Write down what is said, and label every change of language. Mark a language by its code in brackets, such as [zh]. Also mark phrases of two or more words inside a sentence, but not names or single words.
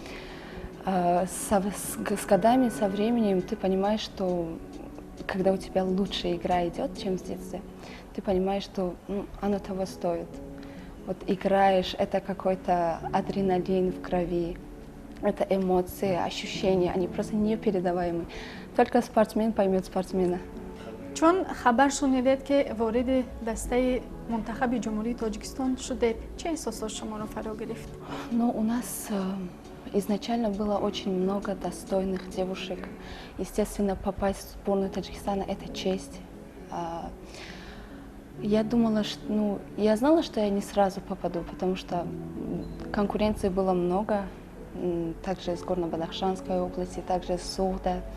[ru] С годами, со временем ты понимаешь, что когда у тебя лучшая игра идет, чем в детстве, ты понимаешь, что оно того стоит. Вот играешь, это какой-то адреналин в крови, это эмоции, ощущения, они просто непередаваемые. Только спортсмен поймет спортсмена. [fa] چون خبر شنیدید که وارد دسته منتخب جمهوری تاجیکستان شدید چه احساسات شما را فرا گرفت؟ [ru] Ну, у нас изначально было очень много достойных девушек. Естественно, попасть в сборную Таджикистана – это честь. Я думала, что, я знала, что я не сразу попаду, потому что конкуренции было много, также из Горно-Бадахшанской области, также из Сугда.